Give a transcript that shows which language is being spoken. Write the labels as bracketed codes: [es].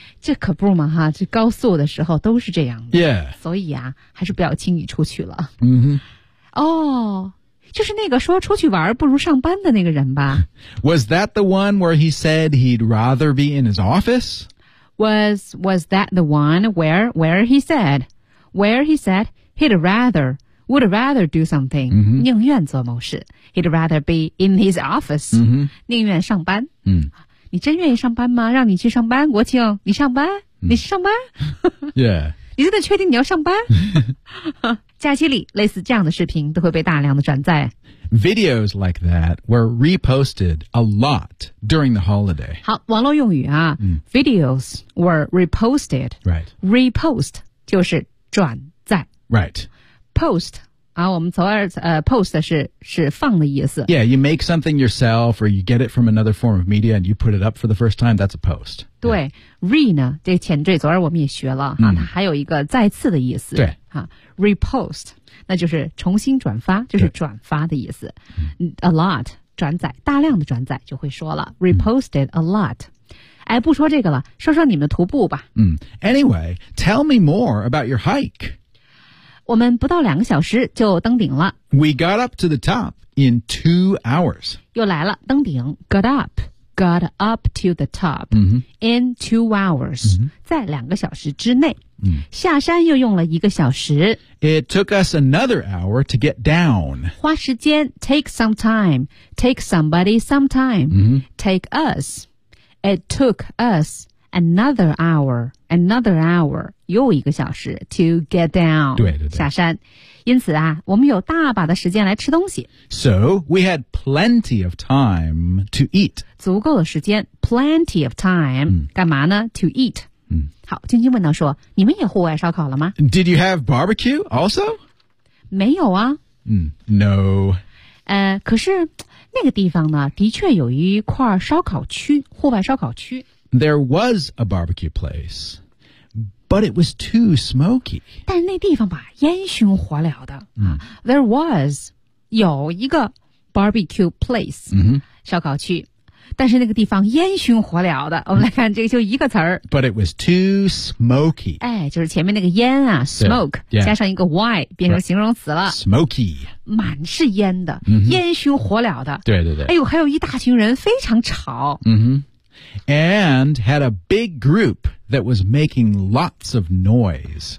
[zh] 这可不嘛哈这高速的时候都是这样的 [en] Yeah [zh] 所以啊还是不要轻易出去了、就是那个说出去玩不如上班的那个人吧 [en] Was that the one where he said he'd rather be in his officeWas that the one where he said he'd rather, would rather do something,、 [zh] 宁愿做某事 [en] he'd rather be in his office,、 [zh] 宁愿上班、你真愿意上班吗让你去上班国庆你上班、你上班 [en] yeah. [zh] 你真的确定你要上班假期里类似这样的视频都会被大量的转载 [en] Videos like that were reposted a lot during the holiday [zh] 好网络用语啊、 [en] Videos were reposted Right [zh] Repost 就是转载 [en] Right [zh] Post 啊我们从而、Post 是放的意思 [en] Yeah you make something yourself or you get it from another form of media and you put it up for the first time that's a post 对、yeah. [zh] Re 呢这个前缀昨儿我们也学了、它还有一个再次的意思对 Repost 那就是重新转发就是转发的意思 A lot 转载大量的转载就会说了 [en] Reposted a lot [zh] 哎，不说这个了说说你们的徒步吧、 [en] Anyway Tell me more about your hike [zh] 我们不到两个小时就登顶了 [en] We got up to the top in 2 hours [zh] 又来了登顶 [en] Got up to the top、in 2 hours、 [zh] 在两个小时之内、下山又用了一个小时 [en] It took us another hour to get down [zh] 花时间 [en] take some time take somebody some time、take us It took us another hour [zh] 又一个小时 [en] to get down [zh] 对对对下山因此啊我们有大把的时间来吃东西 [en] So we had plenty of time to eat [zh] 足够的时间 [en] plenty of time、 [zh] 干嘛呢 [en] to eat、 [zh] 好君君问到说你们也户外烧烤了吗 [en] Did you have barbecue also? [zh] 没有啊、 [en] No [zh] 可是那个地方呢的确有一块烧烤区户外烧烤区 [en] There was a barbecue placeBut it was too smoky. [zh] 但那地方吧烟熏火燎的、There was 有一个 barbecue place、烧烤区但是那个地方烟熏火燎的。我们来看这个就一个词儿。 [en] But it was too smoky. [zh] 哎，就是前面那个烟啊 ,smoke, yeah. Yeah. 加上一个 y, 变成形容词了。 [en] Right. Smoky. [zh] 满是烟的、mm-hmm. 烟熏火燎的。对对对。哎呦，还有一大群人非常吵。 [en] And had a big group that was making lots of noise.